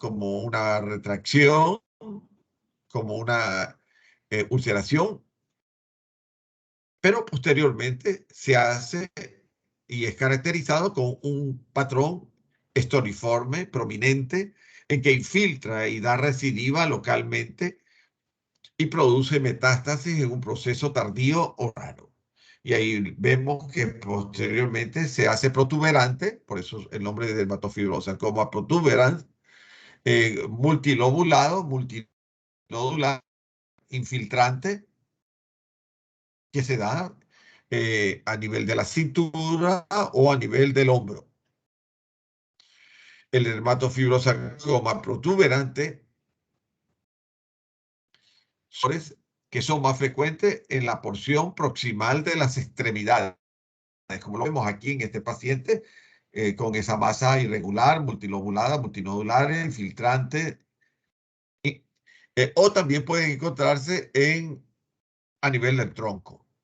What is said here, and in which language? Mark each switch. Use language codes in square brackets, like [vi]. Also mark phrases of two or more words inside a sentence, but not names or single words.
[es] Como una retracción, como una ulceración, pero posteriormente se hace y es caracterizado con un patrón estoriforme, prominente, en que infiltra y da recidiva localmente y produce metástasis en un proceso tardío o raro. Y ahí vemos que posteriormente se hace protuberante, por eso el nombre de dermatofibrosarcoma protuberans, multilobulado, multinodular, infiltrante, que se da a nivel de la cintura o a nivel del hombro. El dermatofibrosarcoma protuberante que son más frecuentes en la porción proximal de las extremidades, como lo vemos aquí en este paciente, con esa masa irregular, multilobulada, multinodular, infiltrante, o también pueden encontrarse a nivel del tronco.